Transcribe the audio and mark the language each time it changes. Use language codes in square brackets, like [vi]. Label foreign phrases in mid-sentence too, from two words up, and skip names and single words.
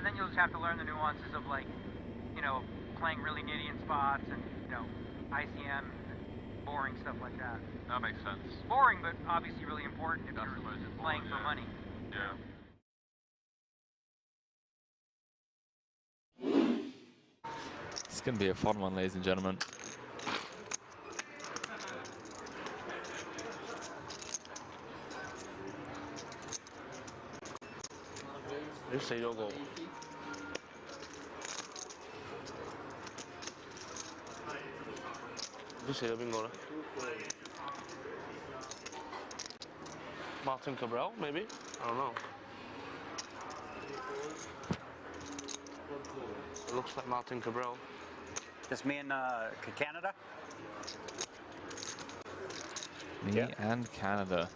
[en] And then you'll just have to learn the nuances of like, you know, playing really nitty in spots and, you know, ICM, boring stuff like that. That makes sense. Boring, but obviously really important if That's you're the most important, playing for yeah. money. Yeah. It's going to be a fun one, ladies and gentlemen. [yue] 你死咗個。你死咗邊個咧 [en] ？Martin Cabral, maybe? I don't know. It looks like Martin Cabral. Just me and Canada? Me and Canada.